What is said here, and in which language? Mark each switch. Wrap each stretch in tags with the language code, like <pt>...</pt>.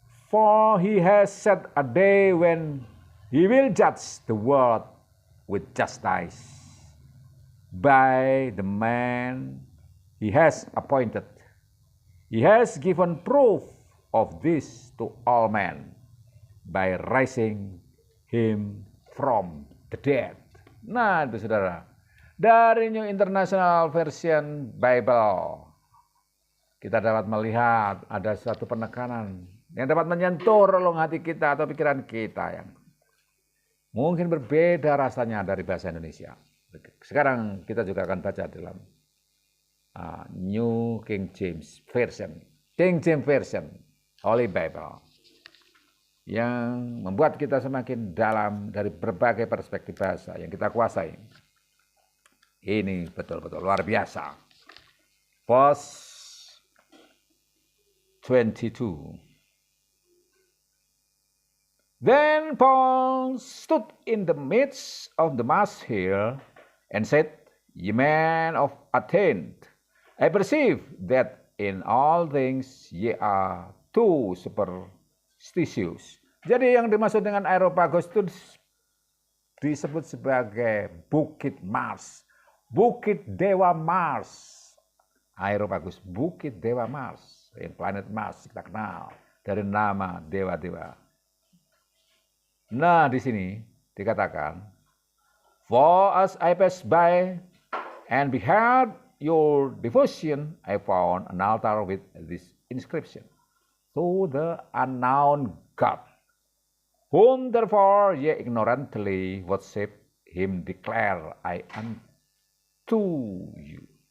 <en>For he has set a day when he will judge the world with justice by the man he has appointed. He has given proof of this to all men by raising him from the dead.</en> <id>Nah, itu saudara. Dari New International Version Bible, kita dapat melihat ada suatu penekanan yang dapat menyentuh relung hati kita atau pikiran kita yang mungkin berbeda rasanya dari bahasa Indonesia. Sekarang kita juga akan baca dalam New King James Version, Holy Bible, yang membuat kita semakin dalam dari berbagai perspektif bahasa yang kita kuasai. Ini betul-betul luar biasa.</id> <en>Verse 22. Then Paul stood in the midst of the mass here and said, Ye men of Athens, I perceive that in all things ye are too superstitious.</en> <id>Jadi yang dimaksud dengan Areopagus itu disebut sebagai Bukit Mars, Bukit Dewa Mars. Areopagus, Bukit Dewa Mars, yang planet Mars kita kenal dari nama dewa-dewa. Nah, di sini dikatakan,</id> <en>For as I passed by and beheld your devotion, I found an altar with this inscription, To the unknown God, whom therefore ye ignorantly worship, him declare I unto you.</en>